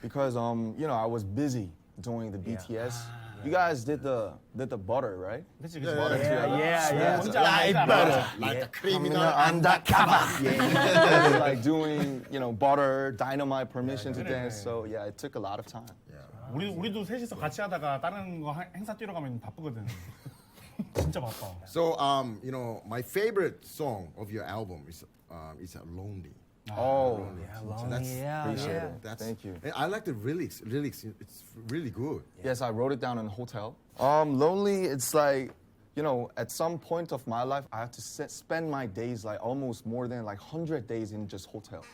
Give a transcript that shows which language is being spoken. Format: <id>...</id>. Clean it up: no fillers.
<en>Because I was busy doing the BTS. You guys did the butter, right?</en> <ko>그치,</ko> <en>Butter too. Yeah.</en> <ko>뭔지 알아.</ko> <en>Like the criminal undercover. Yeah. Like doing, butter, dynamite, permission to dance. So yeah, it took a lot of time.</en> <ko>우리도 셋이서 같이 하다가 다른 거 행사 뛰러 가면 바쁘거든. 진짜 바빠.</ko> <en>So my favorite song of your album is Lonely. Oh, So that's appreciate it. That's, Thank you. I like the lyrics. It's really good. Yes, I wrote it down in a hotel. Lonely, it's like, at some point of my life, I have to spend my days like almost more than like 100 days in just hotel.</en>